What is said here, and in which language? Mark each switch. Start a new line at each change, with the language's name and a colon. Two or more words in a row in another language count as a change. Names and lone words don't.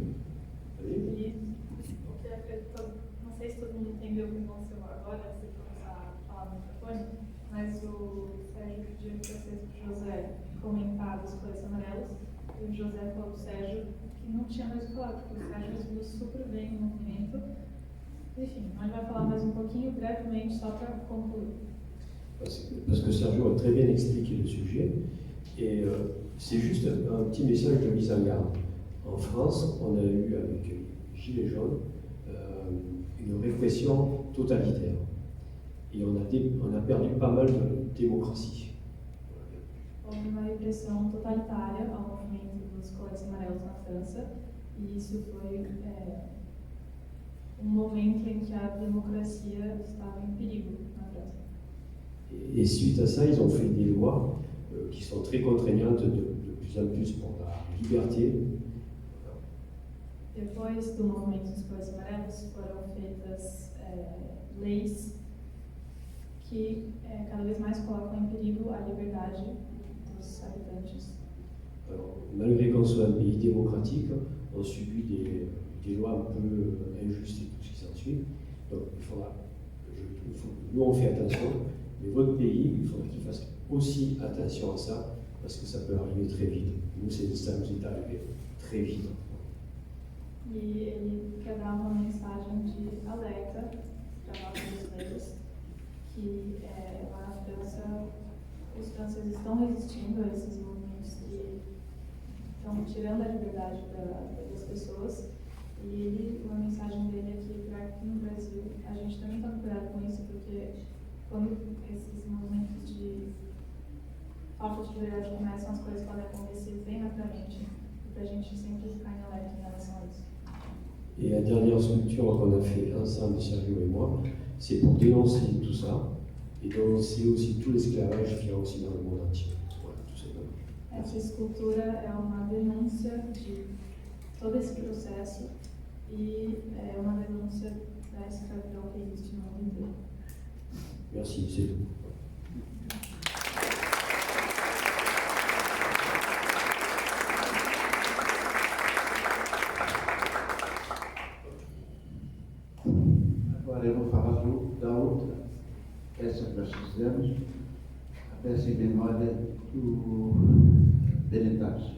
Portuguese: Não sei se todo mundo entendeu o que aconteceu agora, se começar a falar no microfone, mas o Sérgio pediu para vocês, para o José, comentar dos coletes amarelos, e o José falou para o Sérgio que não tinha mais o que falar, porque o Sérgio respondeu super bem no movimento. Enfim, a gente vai falar mais um pouquinho, brevemente, só para concluir.
French: Parce que Sergio a très bien expliqué le sujet, et c'est juste un petit message de mise en garde. En France, on a eu avec les Gilets jaunes une répression totalitaire, et on a perdu pas mal de démocratie.
Portuguese: Houve uma repressão totalitária ao movimento dos coletes amarelos na França, e isso foi um momento em que a democracia estava em perigo na França.
French: Et suite à ça, ils ont fait des lois qui sont très contraignantes de plus en plus pour la liberté.
Portuguese: Depois do movimento dos coletes amarelos, foram feitas leis que cada vez mais colocam em perigo a liberdade dos habitantes.
French: Alors, malgré qu'on soit un pays démocratique, on subit des lois un peu injustes et tout ce qui s'ensuit. Donc, nous on fait attention, mais votre pays, il faudra qu'il fasse aussi attention à ça, parce que ça peut arriver très vite. Nous, ça nous est arrivé très vite.
Portuguese: E ele quer dar uma mensagem de alerta para nós brasileiros, que lá na França os franceses estão resistindo a esses movimentos que estão tirando a liberdade das pessoas. E uma mensagem dele aqui para que no Brasil a gente também tome cuidado com isso, porque quando esses movimentos de falta de liberdade começam, as coisas podem acontecer bem rapidamente, e para a gente sempre ficar em alerta em relação a isso.
French: Et la dernière structure qu'on a fait ensemble, Sergio et moi, c'est pour dénoncer tout ça et dénoncer aussi tout l'esclavage qu'il y a aussi dans le monde entier. Voilà, tout simplement.
Portuguese: Essa escultura é uma denúncia de todo esse processo e é uma denúncia da escravidão que existe no mundo inteiro.
French: Merci, c'est tout.
Portuguese: Agora eu vou falar da outra peça que nós fizemos, a peça em memória do Benetaz.